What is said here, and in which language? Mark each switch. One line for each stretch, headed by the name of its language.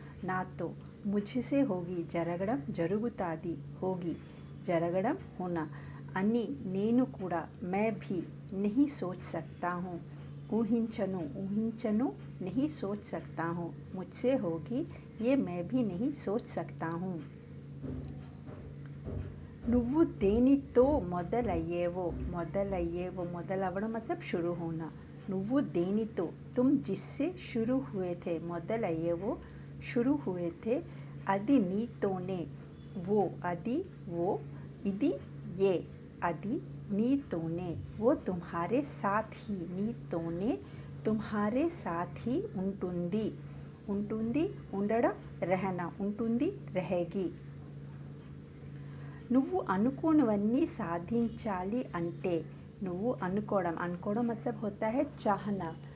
Telugu: నాతో,
Hindi: ముझसे होगी,
Telugu: జరగడం, జరుగుతాది, होगी, జరగడం, होना. అని నేను కూడా,
Hindi: मैं भी नहीं सोच सकता हूँ.
Telugu: ఊహించను, ఊహించను,
Hindi: नहीं सोच सकता हूँ. मुझसे होगी, ये मैं भी नहीं सोच सकता हूँ.
Telugu: నువ్వు దేనితో మొదలయ్యేవో, మొదలయ్యేవో, మొదలవ్వడం
Hindi: मतलब शुरू होना.
Telugu: నువ్వు దేనితో,
Hindi: तुम जिससे शुरू हुए थे, మొదలయ్యేవో, शुरू हुए थे.
Telugu: అది నీతోనే, वो, అది, वो, ఇది, ये, అది నీతోనే.
Hindi: वो तुम्हारे साथ ही,
Telugu: నీతోనే,
Hindi: तुम्हारे साथ ही
Telugu: ఉంటుంది. ఉంటుంది, ఉండడం, रहना, ఉంటుంది, रहेगी. నువ్వు అనుకోనివన్నీ సాధించాలి అంటే, నువ్వు అనుకోవడం, అనుకోవడం
Hindi: मतलब होता है चाहना.